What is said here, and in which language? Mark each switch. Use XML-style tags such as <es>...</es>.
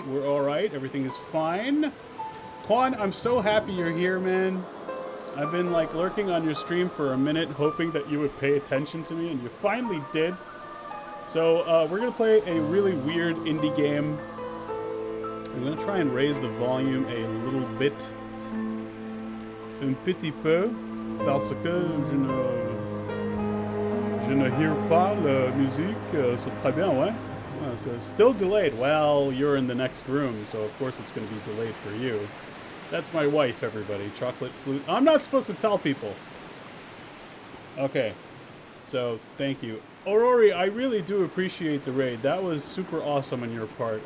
<en>We're alright, everything is fine. Quan, I'm so happy you're here, man. I've been like lurking on your stream for a minute, hoping that you would pay attention to me, and you finally did. So, we're gonna play a really weird indie game. I'm gonna try and raise the volume a little bit.</en> <fr>Un petit peu, parce que je ne</fr> <en>hear</en> <fr>pas la musique, c'est très bien, ouais?</fr> <en>So still delayed. Well, you're in the next room, so of course it's going to be delayed for you. That's my wife, everybody. Chocolate flute. I'm not supposed to tell people. Okay. So, thank you. Aurori, I really do appreciate the raid. That was super awesome on your part.</en>